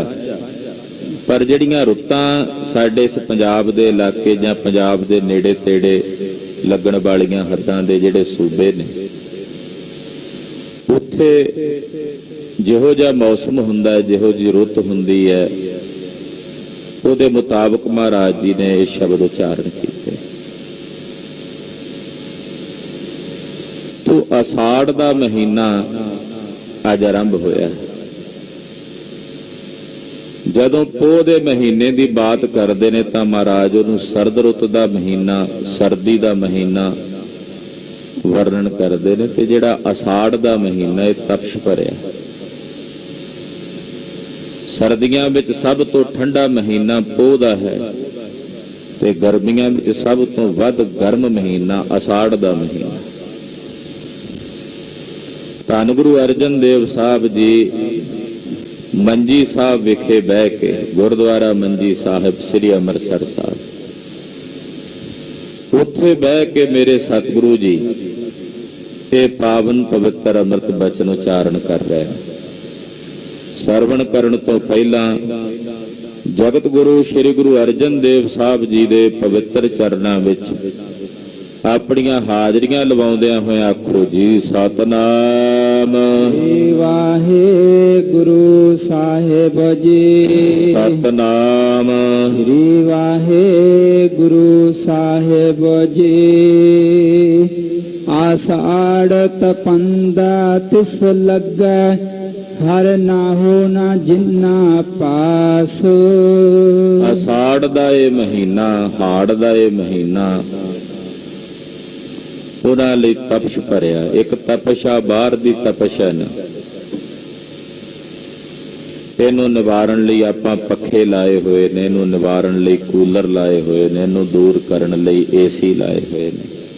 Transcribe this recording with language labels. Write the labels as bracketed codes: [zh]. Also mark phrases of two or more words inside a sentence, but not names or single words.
[pa] ਪਰ ਜਿਹੜੀਆਂ ਰੁੱਤਾਂ ਸਾਡੇ ਇਸ ਪੰਜਾਬ ਦੇ ਇਲਾਕੇ ਜਾਂ ਪੰਜਾਬ ਦੇ ਨੇੜੇ ਤੇੜੇ ਲੱਗਣ ਵਾਲੀਆਂ ਹੱਦਾਂ ਦੇ ਜਿਹੜੇ ਸੂਬੇ ਨੇ, ਉੱਥੇ ਜਿਹੋ ਜਿਹਾ ਮੌਸਮ ਹੁੰਦਾ ਹੈ, ਜਿਹੋ ਜੀ ਰੁੱਤ ਹੁੰਦੀ ਹੈ, ਉਹਦੇ ਮੁਤਾਬਕ [hi] महाराज जी ने ये शब्द उच्चारण किए। तो अषाढ़ का महीना अज आरंभ होया। [pa] ਜਦੋਂ ਪੋਹ ਦੇ ਮਹੀਨੇ [hi] की बात करते ने तो महाराज उन्होंने सरद रुत का महीना, सर्दी का महीना वर्णन करते हैं। तो जिहड़ा अषाढ़ का महीना ये तपश भरिया। [pa] ਸਰਦੀਆਂ ਵਿੱਚ ਸਭ ਤੋਂ ਠੰਡਾ ਮਹੀਨਾ ਪੋਹ ਦਾ ਹੈ, ਤੇ ਗਰਮੀਆਂ ਵਿੱਚ ਸਭ ਤੋਂ ਵੱਧ ਗਰਮ ਮਹੀਨਾ ਅਸਾੜ੍ਹ ਦਾ ਮਹੀਨਾ। ਧੰਨ ਗੁਰੂ ਅਰਜਨ ਦੇਵ ਸਾਹਿਬ ਜੀ ਮੰਜੀ ਸਾਹਿਬ ਵਿਖੇ ਬਹਿ ਕੇ, ਗੁਰਦੁਆਰਾ ਮੰਜੀ ਸਾਹਿਬ ਸ੍ਰੀ ਅੰਮ੍ਰਿਤਸਰ ਸਾਹਿਬ, ਉੱਥੇ ਬਹਿ ਕੇ ਮੇਰੇ ਸਤਿਗੁਰੂ ਜੀ ਇਹ ਪਾਵਨ ਪਵਿੱਤਰ ਅੰਮ੍ਰਿਤ ਬਚਨ ਉਚਾਰਨ ਕਰ ਰਹੇ ਹੈਂ। ਸਰਵਣ ਕਰਨ ਤੋਂ ਪਹਿਲਾਂ ਜਗਤ ਗੁਰੂ ਸ੍ਰੀ ਗੁਰੂ ਅਰਜਨ ਦੇਵ ਸਾਹਿਬ ਜੀ ਦੇ ਪਵਿੱਤਰ ਚਰਨਾਂ ਵਿੱਚ ਆਪਣੀਆਂ ਹਾਜ਼ਰੀਆਂ ਲਵਾਉਂਦਿਆਂ ਹੋਏ ਆਖੋ ਜੀ ਸਤਿਨਾਮ ਵਾਹਿਗੁਰੂ ਸਾਹਿਬ ਜੀ। सतनाम ਸ੍ਰੀ ਵਾਹਿਗੁਰੂ ਸਾਹਿਬ ਜੀ। ਆਸਾੜ੍ਹ ਤਪੰਦਾ ਤਿਸ ਲੱਗੈ, ਹਰ ਨਾ ਹੋ ਨਾ ਜਿੰਨਾ ਪਾਸ। ਅਸਾੜ੍ਹ ਦਾ ਇਹ ਮਹੀਨਾ, ਹਾੜ੍ਹ ਦਾ ਇਹ ਮਹੀਨਾ ਉਨ੍ਹਾਂ ਲਈ ਤਪਸ਼ ਭਰਿਆ। ਇੱਕ ਤਪਸ਼ ਆ ਬਾਹਰ ਦੀ ਤਪਸ਼ ਹੈ ਨਾ, ਇਹਨੂੰ ਨਿਵਾਰਨ ਲਈ ਆਪਾਂ ਪੱਖੇ ਲਾਏ ਹੋਏ ਨੇ, ਇਹਨੂੰ ਨਿਵਾਰਨ ਲਈ ਕੂਲਰ ਲਾਏ ਹੋਏ ਨੇ, ਇਹਨੂੰ ਦੂਰ ਕਰਨ ਲਈ AC ਲਾਏ ਹੋਏ ਨੇ।